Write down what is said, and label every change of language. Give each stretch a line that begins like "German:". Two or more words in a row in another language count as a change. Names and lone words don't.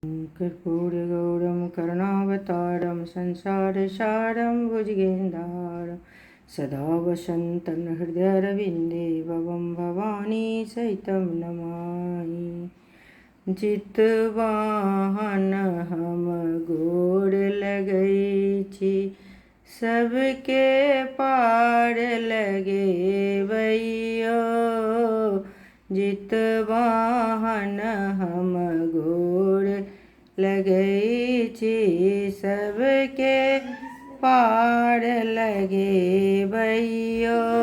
Sanskrit: कर्पूरगौरं करुणावतारं संसारसारं भुजगेन्द्रहारं सदा वसन्तं हृदयारविन्दे भवं भवानी सहितं नमामि।
Maithili: जितवाहन हम गोर लगै छी, सबके पार लगे भैया। जितवाहन हम गोर लगै छी, सबके पार लगे भैया।